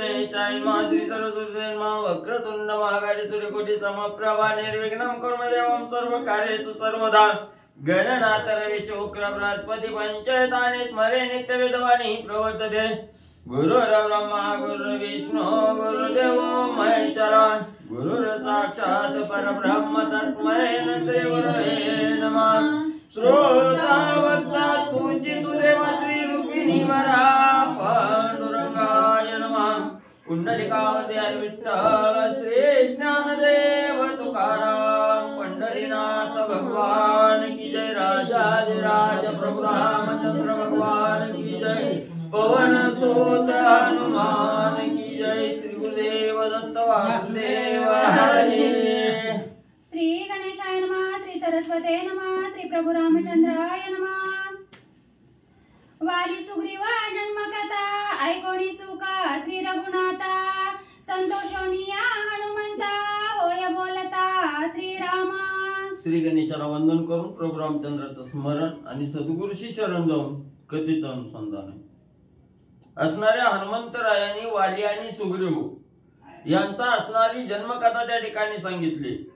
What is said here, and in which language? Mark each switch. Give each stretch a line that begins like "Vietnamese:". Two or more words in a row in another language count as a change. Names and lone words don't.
Sanskrit: गणेशाय नमः श्री सरस्वती नमः वक्रतुंड महाकाय सूर्यकोटि समप्रभा निर्विघ्नं कुरु देवं सर्वकार्येषु सर्वदा गणनाथ रवि शुक्र बृहस्पति पंचतानि स्मरे नित्य वेदवाणी प्रवर्तते गुरुर्ब्रह्मा गुरुर्विष्णु गुरुर्देवो महेश्वरा गुरुर्साक्षात् परब्रह्म तस्मै श्री गुरवे नमः श्रोतावत्ता पूजितु देवात्री रूपिणी वरा पांडुरंगाय नमः
Hindi: कुंडलिकावती विठ्ठल श्री ज्ञानदेव तुकाराम पंढरीनाथ भगवान की जय राजाधिराज प्रभु रामचंद्र भगवान की जय पवन सुत हनुमान की जय श्री गुरुदेव दत्त वासुदेव हरी
Sanskrit: श्री गणेशाय नमः श्री सरस्वते नमः श्री प्रभु रामचंद्राय नमः
Marathi: वाली सुग्रीवा जन्मकथा ऐकोणी सुका श्री रघुनाथा संतोषोनिया हनुमंता होय बोलता श्री रामा श्री गणेशाला वंदन करून प्रभू रामचंद्राचं स्मरण आणि सद्गुरूशी शरण जाऊन कथेचं अनुसंधान आहे. असणाऱ्या हनुमंतरायांनी वाली आणि सुग्रीव यांचा असणारी जन्मकथा त्या ठिकाणी सांगितली.